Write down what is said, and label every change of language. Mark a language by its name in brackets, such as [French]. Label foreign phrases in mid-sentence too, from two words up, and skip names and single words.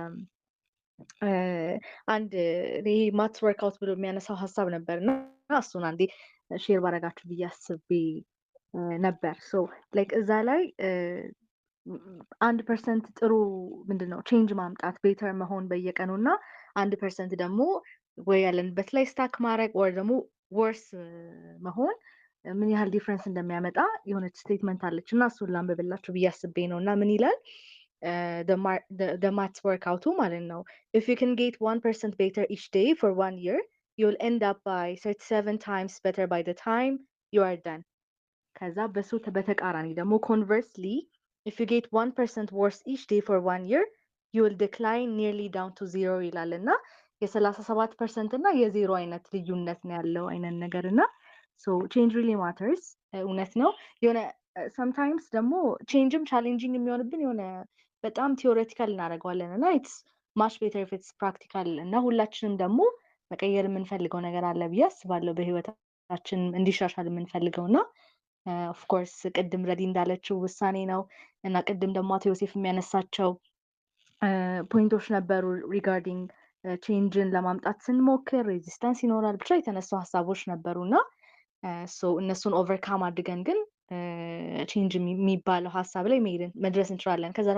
[Amharic] አንድ ይሄ [English] maths workout [Amharic] ብሎ የሚያነሳው ሀሳብ ነበር እና እሱን አንዴ ሼር ባረጋችሁ ብዬ አስቤ ነበር። [English] so like [Amharic] እዛ ላይ 1% ጥሩ ምንድነው ቼንጅ ማምጣት ቤተር መሆን በየቀኑ እና 1% ደግሞ ወይ ያለንበት ላይ ስታክ ማድረግ ወይ ደግሞ ወርስ መሆን ምን ያህል ዲፍረንስ እንደሚያመጣ የሆነች ስቴትመንት አለች እና እሱን ላንብብላችሁ ብዬ አስቤ ነው። እና ምን ይላል [English] the maths workout [Amharic] ማለት ነው። [English] if you can get 1% better each day for 1 year, you'll end up by 37 times better by the time you are done. [Amharic] ከዛ በሱ በተቃራኒ ደግሞ [English] conversely, if you get 1% worse each day for 1 year, you will decline nearly down to 0 [Amharic] ይላል እና የ37% እና የ0 አይነት ልዩነት ነው ያለው አይነት ነገር እና [English] so change really matters። [Amharic] እውነት ነው። የሆነ sometimes ደግሞ [English] changeም challenging [Amharic] የሚሆንብን የሆነ በጣም ቲዮሬቲካል እናደርገዋለን እና [English] it's much better if it's practical [Amharic] እና ሁላችንም ደግሞ መቀየር የምንፈልገው ነገር አለ ብዬ አስባለሁ በህይወታችን እንዲሻሻል የምንፈልገው እና [English] of course [Amharic] ቅድም ረዲ እንዳለችው ውሳኔ ነው እና ቅድም ደግሞ አቶ ዮሴፍ የሚያነሳቸው ፖይንቶች ነበሩ ሪጋርዲንግ ቼንጅን ለማምጣት ስንሞክር ሬዚስታንስ ይኖራል፣ ብቻ የተነሱ ሀሳቦች ነበሩና እነሱን ኦቨርካም አድርገን ግን ቼንጅ የሚባለው ሀሳብ ላይ መድረስ እንችላለን። ከዛ